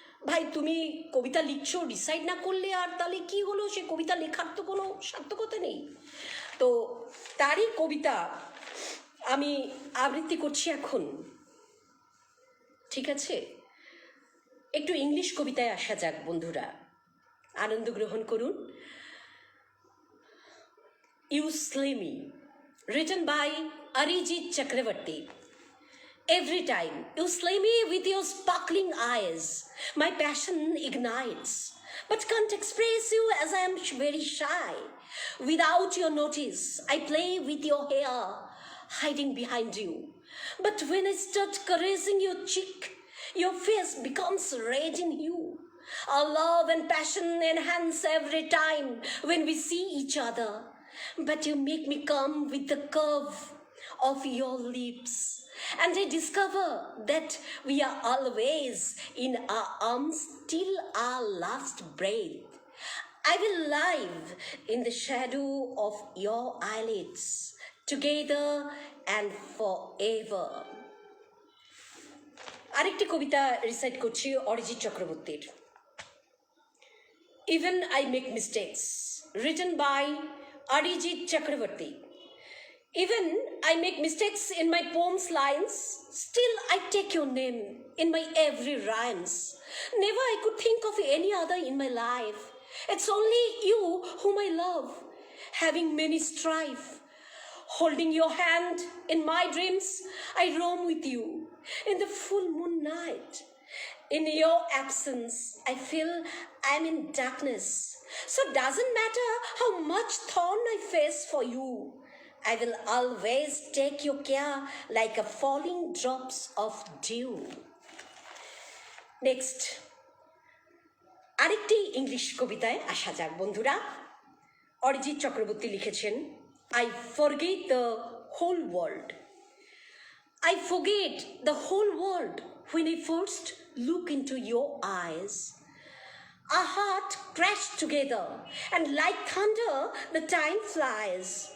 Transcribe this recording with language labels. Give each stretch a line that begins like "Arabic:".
Bangla: ভাই তুমি কবিতা লিখছো, ডিসাইড না করলে আর তাহলে কি হলো, সে কবিতা লেখার তো কোনো সার্থকতা নেই। তো তারই কবিতা আমি আবৃত্তি করছি এখন, ঠিক আছে? একটু ইংলিশ কবিতায় আসা যাক বন্ধুরা, আনন্দ গ্রহণ করুন।
English: You slay me, written by Arijit Chakravarti. Every time you slay me with your sparkling eyes, my passion ignites, but can't express you as I am very shy. Without your notice, I play with your hair, hiding behind you. But when I start caressing your cheek, your face becomes red in hue. Our love and passion enhance every time when we see each other. But you make me come with the curve of your lips, and I discover that we are always in our arms till our last breath. I will live in the shadow of your eyelids, together and forever.
Bangla: আরেকটি কবিতা recite করছি অরিজিৎ চক্রবর্তীর।
English: Even I make mistakes, written by Arijit Chakravarti. Even I make mistakes in my poem's lines, still I take your name in my every rhymes. Never I could think of any other in my life. It's only you whom I love, having many strife. Holding your hand in my dreams, I roam with you in the full moon night. In your absence, I feel I'm in darkness. So doesn't matter how much thorn I face for you, I will always take your care like a falling drops of dew.
Bangla: Next, আরেকটি English কবিতায় আসা যাক বন্ধুরা। অরিজিৎ চক্রবর্তী লিখেছেন,
English: I forget the whole world. I forget the whole world when I first look into your eyes. Our heart crashed together, and like thunder, the time flies.